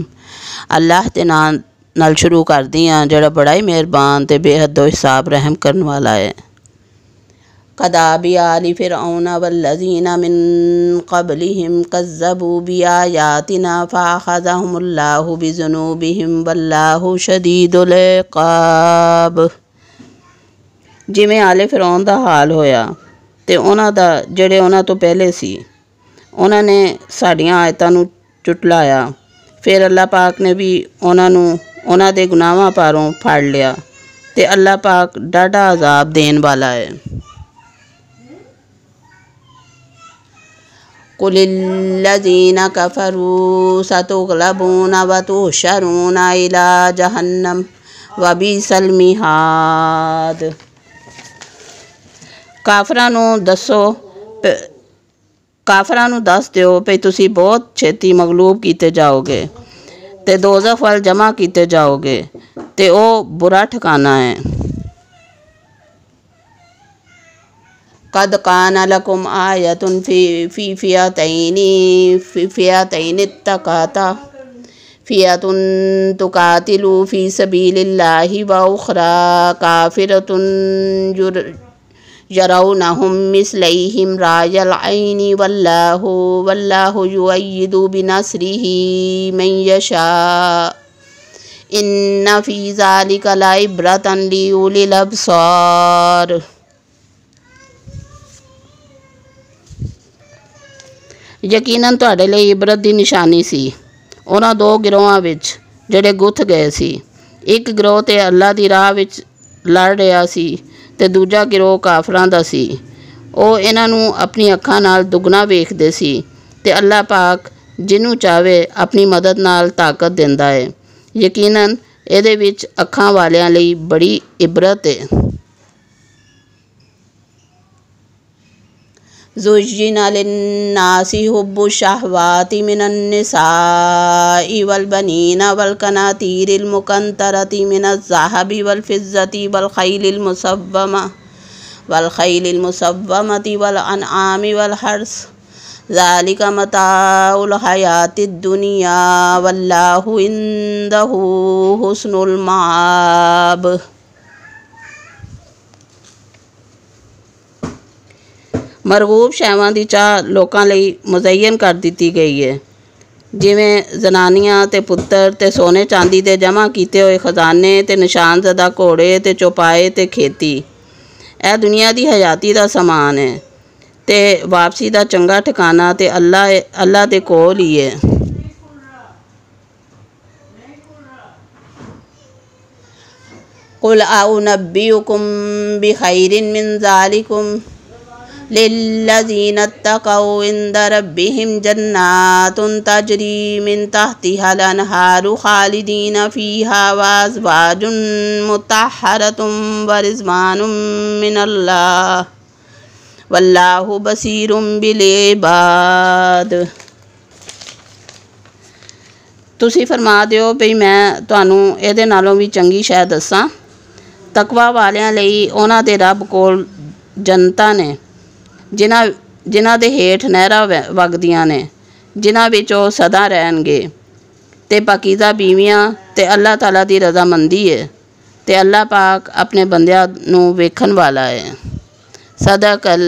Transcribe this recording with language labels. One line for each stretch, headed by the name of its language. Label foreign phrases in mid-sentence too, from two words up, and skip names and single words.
Punjabi: اللہ دے نام نال شروع کردی ہاں جڑا بڑا ہی مہربان تے بے حد و حساب رحم کرن والا ہے۔
Arabic: کداب آل فرعون والذین من قبلہم کذبوا بآیاتنا فأخذہم اللہ بذنوبہم واللہ شدید العقاب۔
Punjabi: جویں آل فرعون دا حال ہویا تے انہاں دا جڑے انہاں تو پہلے سی، انہاں نے ساڈیاں آیتاں نوں چٹلایا، پھر اللہ پاک نے بھی انہاں دے گناہاں پاروں پھڑ لیا تے اللہ پاک ڈاڈا عذاب دین والا ہے۔
Arabic: قل الذین کفروا ستغلبون وتحشرون الی جہنم وبئس المہاد۔ کافراں نوں دس دیو پئی تسی بہت چھتی مغلوب کیتے جاؤ گے تے دوزخ وال جمع کیتے جاؤ گے تے او برا ٹھکانہ ہے۔
Punjabi: قد کان لکم آیۃ فی فئتین التقاتا فئۃ تقاتل فی سبیل اللہ واخری کافرۃ یرونہم مثلیہم رأی العین واللہ یؤید بنصرہ من یشاء ان فی ذلک لعبرۃ لأولی الابصار۔ یقیناً تہاڈے لئی عبرت دی نشانی سی انہاں دو گروہاں وچ جڑے گتھ گئے سی۔ ایک گروہ تے اللہ دی راہ وچ لڑ رہا سی تے دوجا گروہ کافراں دا سی۔ او انہاں نوں اپنی اکھاں نال دگنا ویکھدے سی تے اللہ پاک جنوں چاہے اپنی مدد نال طاقت دیندا ہے۔ یقیناً ایدے وچ اکھاں والیاں لئی بڑی عبرت ہے۔
Arabic: زُيِّنَ لِلنَّاسِ حُبُّ الشَّهَوَاتِ مِنَ النِّسَاءِ وَالْبَنِينَ وَالْقَنَاطِيرِ الْمُقَنطَرَةِ مِنَ الذَّهَبِ وَالْفِضَّةِ وَالْخَيْلِ الْمُسَوَّمَةِ وَالْأَنْعَامِ وَالْحَرْثِ ذَلِكَ مَتَاعُ الْحَيَاةِ الدُّنْيَا وَاللَّهُ عِندَهُ حُسْنُ الْمَآبِ۔
Punjabi: مرغوب شیواں دی چاہ لوکاں لئی مزین کر دتی گئی ہے، جویں زنانیاں تے پتر تے سونے چاندی دے جمع کیتے ہوئے خزانے تے نشان زدہ گھوڑے تے چوپائے تے کھیتی۔ اے دنیا دی حیاتی دا سامان ہے تے واپسی دا چنگا ٹھکانہ تے اللہ دے کول ہی ہے۔
Arabic: قل اؤنبئکم بخیر من ذالکم للذین اتقوا عند ربهم جنات تجری من تحتها الانہار خالدین فیہا وازواج مطہرۃ ورضوان من اللہ واللہ بصیر بالعباد۔
Punjabi: تسی فرما دیو بھئی میں تانوں ایدے نالوں بھی چنگی شے دساں۔ تقوی والیاں لئی انہاں دے رب کول جنتاں نے جنہاں دے ہیٹھ نہراں وگدیاں نے، جنہاں وچ او سدا رہن گے تے پاکیزہ بیویاں تے اللہ تعالیٰ دی رضامندی ہے تے اللہ پاک اپنے بندیاں نوں ویکھن والا ہے۔